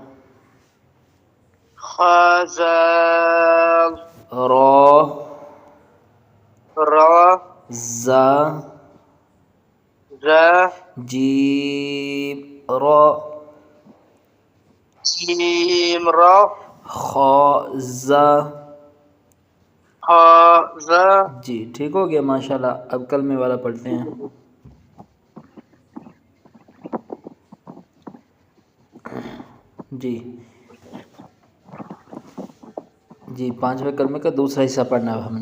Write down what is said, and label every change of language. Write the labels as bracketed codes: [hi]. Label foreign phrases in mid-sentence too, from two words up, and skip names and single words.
[ur] خازال را را زا زا جیم را جیم را خازا. خا زا. جی ٹھیک ہو گیا ماشاءاللہ. اب کلمے والا پڑھتے ہیں. جی جی 5ویں کلمے کا دوسرا حصہ پڑھنا ہے ہم نے.